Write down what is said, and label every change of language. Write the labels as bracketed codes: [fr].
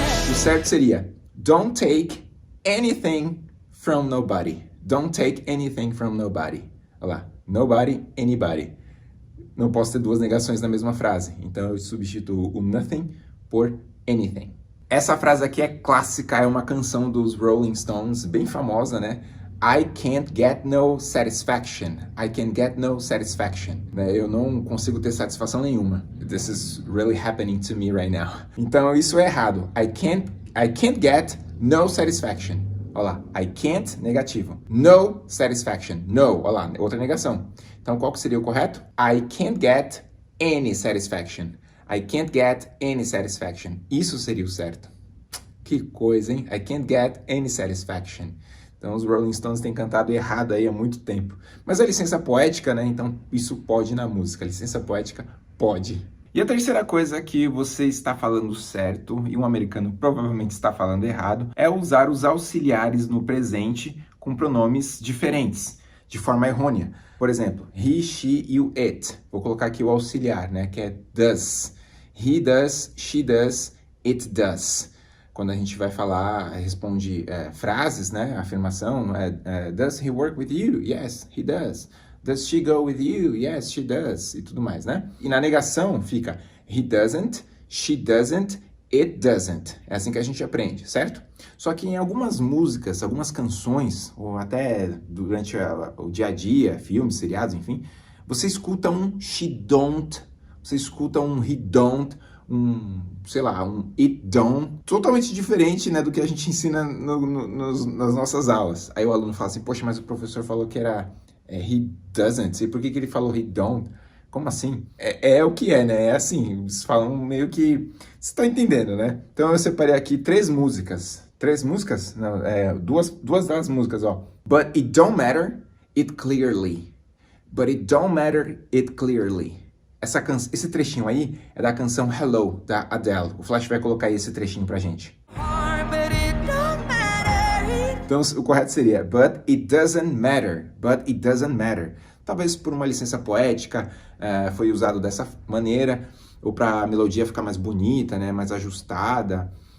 [pt] O certo seria [en] don't take anything from nobody. Don't take anything from nobody. [pt] Olha lá, nobody, anybody. Não posso ter duas negações na mesma frase, então eu substituo o nothing por anything. Essa frase aqui é clássica, é uma canção dos Rolling Stones, bem famosa, né? [en] I can't get no satisfaction. I can get no satisfaction. [pt] Eu não consigo ter satisfação nenhuma. [en] This is really happening to me right now. [pt] Então isso é errado. [en] I can't get no satisfaction. [pt] Olha lá. I can't, negativo. No satisfaction. No, olha lá, outra negação. Então qual que seria o correto? [en] I can't get any satisfaction. I can't get any satisfaction. [pt] Isso seria o certo. Que coisa, hein? [en] I can't get any satisfaction. [pt] Então os Rolling Stones têm cantado errado aí há muito tempo. Mas a licença poética, né? Então isso pode na música. A licença poética pode. E a terceira coisa que você está falando certo e um americano provavelmente está falando errado é usar os auxiliares no presente com pronomes diferentes, de forma errônea. Por exemplo, he, she e o it. Vou colocar aqui o auxiliar, né? Que é does. He does, she does, it does. Quando a gente vai falar, responde frases, né? [en] Afirmação, does he work with you? Yes, he does. Does she go with you? Yes, she does. [pt] E tudo mais, né? E na negação fica he doesn't, she doesn't, it doesn't. É assim que a gente aprende, certo? Só que em algumas músicas, algumas canções, ou até durante o dia a dia, filmes, seriados, enfim, você escuta um she don't, você escuta um he don't, sei lá, um it don't, totalmente diferente, né, do que a gente ensina nas nossas aulas. Aí o aluno fala assim, poxa, mas o professor falou que era he doesn't, e por que ele falou he don't? Como assim? É o que é, né? É assim, eles falam meio que... Você tá entendendo, né? Então eu separei aqui três músicas. Três músicas? Não, duas das músicas, ó. [en] But it don't matter, it clearly. But it don't matter, it clearly. [pt] Esse trechinho aí é da canção Hello, da Adele. O Flash vai colocar aí esse trechinho pra gente. Então o correto seria [en] But it doesn't matter. But it doesn't matter. [pt] Talvez por uma licença poética foi usado dessa maneira, ou para a melodia ficar mais bonita, né, mais ajustada.